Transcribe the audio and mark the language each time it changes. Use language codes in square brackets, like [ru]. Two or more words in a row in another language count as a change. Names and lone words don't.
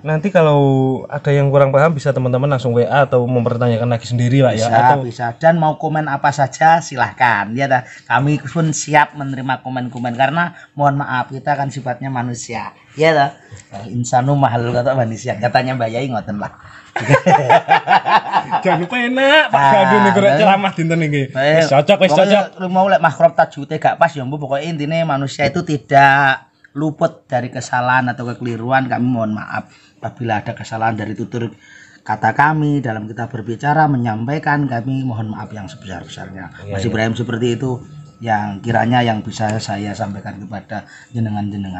[id] Nanti kalau ada yang kurang paham bisa teman-teman langsung WA atau mempertanyakan lagi sendiri Pak ya. Bisa. Dan mau komen apa saja silahkan. Ya, kami pun siap menerima komen-komen karena mohon maaf kita kan sifatnya manusia. Ya dah. [ar] إنسان محل [id] kata manusia. Katanya Mbak Yai ngoten lah. Jangan lupa enak [jv] Pak Gadun nek ceramah dinten iki. Wis cocok. Mau lek makhraj tajwide gak pas [id] ya pokoknya intinya manusia itu tidak luput dari kesalahan atau kekeliruan. Kami mohon maaf apabila ada kesalahan dari tutur kata kami dalam kita berbicara menyampaikan, kami mohon maaf yang sebesar-besarnya. Mas Ibrahim seperti itu yang kiranya yang bisa saya sampaikan kepada jenengan-jenengan.